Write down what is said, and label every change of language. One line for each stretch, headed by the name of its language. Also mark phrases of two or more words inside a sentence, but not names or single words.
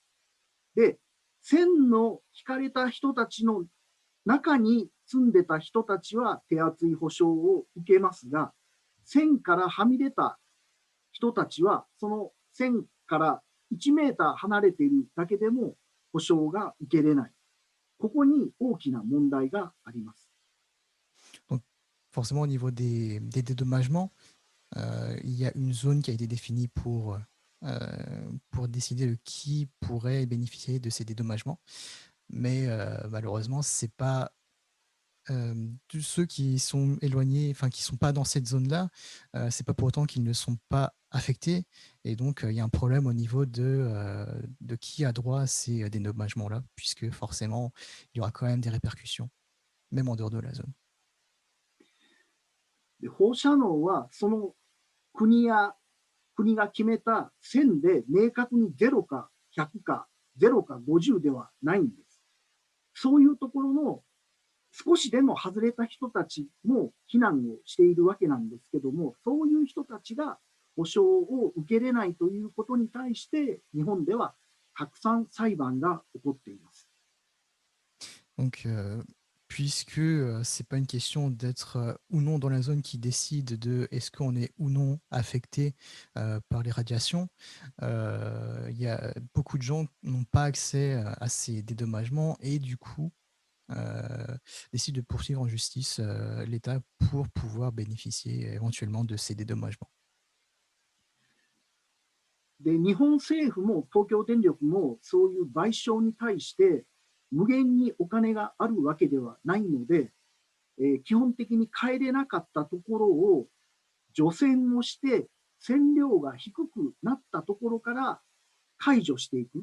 Japanese: で、線の引かれた人たちの中に住んでた人たちは手厚い保証を受けますが、線からはみ出た人たちはその線から1メーター離れているだけでも保証が受けれない。ここに大きな問題があります。
French: Donc, forcément, au niveau des dédommagements, il y a une zone qui a été définie pour décider de qui pourrait bénéficier de ces dédommagements. Mais malheureusement, c'est pas tous ceux qui sont éloignés, enfin qui ne sont pas dans cette zone-là, c'est pas pour autant qu'ils ne sont pas affectés. Et donc, il y a un problème au niveau de qui a droit à ces dédommagements-là, puisque forcément, il y aura quand même des répercussions, même en dehors de la zone.
Japanese: で、放射能はその国が決めた線で明確に0か100か0か50ではないんです。そういうところの少しでも外れた人たちも避難をしているわけなんですけども、そういう人たちが保証を受けれないということに対して日本ではたくさん裁判が起こっています。
French: Donc, puisque c'est pas une question d'être ou non dans la zone qui décide de est-ce qu'on est ou non affecté par les radiations, il y a beaucoup de gens qui n'ont pas accès à ces dédommagements et du coup décident de poursuivre en justice l'État pour pouvoir bénéficier éventuellement de ces dédommagements.
Japanese: で、日本政府も東京電力もそういう賠償に対して無限にお金があるわけではないので、 基本的に帰れなかったところを除染をして線量が低くなったところから解除していく。